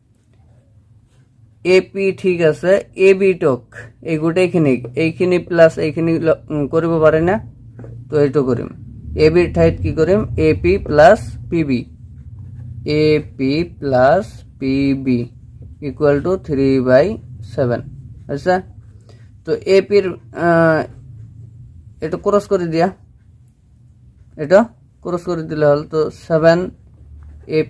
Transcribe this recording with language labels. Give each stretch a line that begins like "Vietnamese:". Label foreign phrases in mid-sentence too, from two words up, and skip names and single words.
Assamese: ap ঠিক আছে ab টক এই গোটেইখিনি এইখিনি প্লাস এইখিনি কৰিব পাৰে না তো এইটো কৰিম ab ঠাইত কি কৰিম ap প্লাস pb
English: ap plus pb equal to 3/7
Assamese: আচ্ছা তো ap এর এটা ক্রস করে দিয়া এটা ক্রস করে দিলে হল তো 7 ap